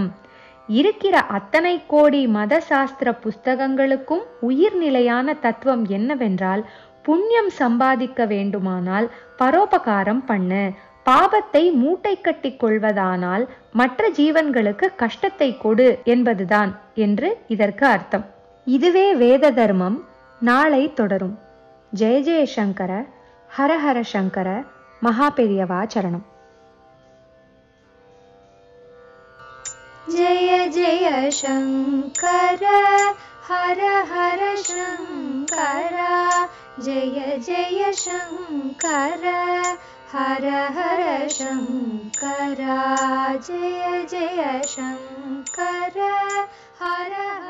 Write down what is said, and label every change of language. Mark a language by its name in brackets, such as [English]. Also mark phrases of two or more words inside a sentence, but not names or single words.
[Tamil] இருக்கிற அத்தனை கோடி மத சாஸ்திர புஸ்தகங்களுக்கும் உயிர்நிலையான தத்துவம் என்னவென்றால், புண்ணியம் சம்பாதிக்க வேண்டுமானால் பரோபகாரம் பண்ணு, பாபத்தை மூட்டை கட்டி கொள்வதானால் மற்ற ஜீவன்களுக்கு கஷ்டத்தை கொடு என்பதுதான் என்று இதற்கு அர்த்தம். இதுவே வேத தர்மம். நாளை தொடரும். ஜெய ஜெய சங்கர, ஹர ஹர சங்கர, மகாபெரியவா சரணம். [Sanskrit] जय जय शङ्कर हर हर शङ्कर, जय जय शङ्कर हर हर शङ्कर, जय जय शङ्कर हर